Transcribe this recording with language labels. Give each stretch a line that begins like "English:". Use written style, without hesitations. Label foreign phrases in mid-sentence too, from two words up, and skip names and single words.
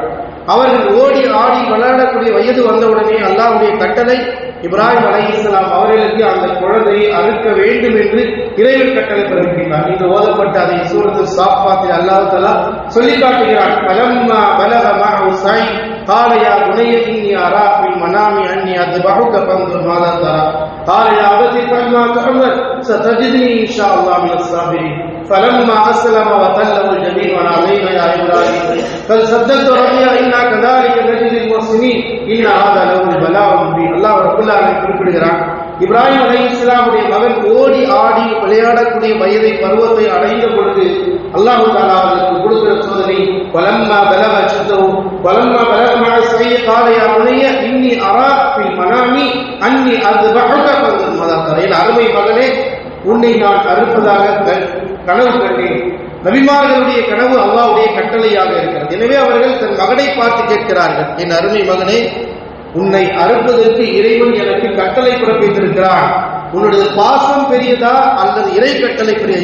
Tamil: அவர்கள் ஓடி ஆடி விளையாடக்கூடிய வயது வந்தவுடனே அல்லாஹ்வுடைய கட்டளை
Arabic: إبراهيم عليه السلام
Tamil: அவர்களுக்கு அந்த குழந்தையை அறுக்க வேண்டும் என்று இறைவன் கட்டளை பிறப்பித்தார். இன்று ஓதப்பட்ட அதை சூரத்து சாஃபாத்தில்
Arabic: الله تعالى
Tamil: சொல்லி காட்டுகிறார்:
Arabic: فلما بلغ معه السعي قال يا بني إني أرى في المنام أني أذبحك فانظر ماذا ترى قال يا أبت افعل ما تؤمر ستجدني إن شاء الله من الصابرين فلما أسلم وتله الجبين ونادينا يا إبراهيم قد صدقت ربي إنا كذلك نجزي المحسنين إن هذا له البلاء المبين. الله رب العالمين
Tamil: குறிப்பிடுகிறான்,
Arabic: إبراهيم عليه السلام
Tamil: மகன் ஓடி ஆடி விளையாடக்கூடிய வயதை பருவத்தை அடைந்த பொழுது
Arabic: الله تعالى
Tamil: அவருக்கு கொடுக்கிற சோதனை
Arabic: ولما بلغ أشده ولما بلغ معه السعي قال يا بني إني أرى في المنام أني أذبحك فانظر ماذا ترى.
Tamil: அருமை மகனே, உன்னை நான் அறுப்பதாக கனவு கண்டேன். நபிமார்களுடைய கனவு அல்லாஹ்வுடைய கட்டளையாக இருக்கிறது. எனவே அவர்கள் தன் மகனை பார்த்து கேட்கிறார்கள், என் அருமை மகனே, உன்னை அறுப்பதற்கு இறைவன் எனக்கு கட்டளை பிறப்பித்திருக்கிறான். உன்னுடைய பாசம் பெரியதா அல்லது இறை கட்டளை பெரிய?